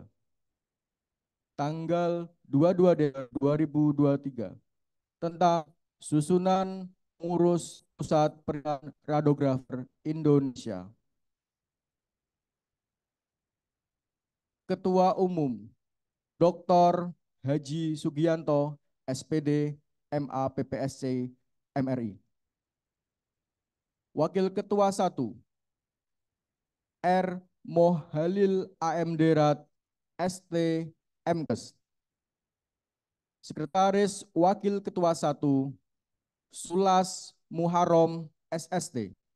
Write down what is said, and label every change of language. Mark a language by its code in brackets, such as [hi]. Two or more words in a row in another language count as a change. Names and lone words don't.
[id] Tanggal 22 Desember 2023 tentang susunan pengurus Pusat Perhimpunan Radiografer Indonesia. Ketua Umum Dr. Haji Sugianto, SPD, MAPPSC, MRI. Wakil Ketua 1, R. Mohalil AMDrat, ST, MKes. Sekretaris Wakil Ketua 1, Sulas Muharrom, SST.